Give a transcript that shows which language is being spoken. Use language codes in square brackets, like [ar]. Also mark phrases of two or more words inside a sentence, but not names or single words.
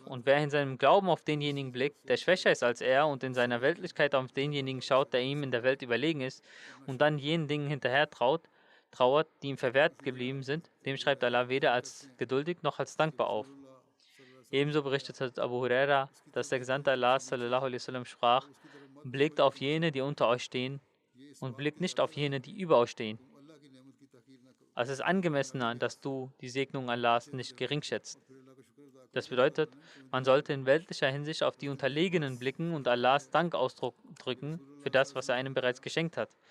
[de] Und wer in seinem Glauben auf denjenigen blickt, der schwächer ist als er, und in seiner Weltlichkeit auf denjenigen schaut, der ihm in der Welt überlegen ist, und dann jenen Dingen hinterher trauert, die ihm verwehrt geblieben sind, dem schreibt Allah weder als geduldig noch als dankbar auf. Ebenso berichtet hat Abu Huraira, dass der Gesandte Allah [ar] صلى الله عليه وسلم [de] sprach, blickt auf jene, die unter euch stehen, und blickt nicht auf jene, die über euch stehen. Also es ist angemessener, dass du die Segnung Allahs nicht geringschätzt. Das bedeutet, man sollte in weltlicher Hinsicht auf die Unterlegenen blicken und Allahs Dank ausdrücken für das, was er einem bereits geschenkt hat.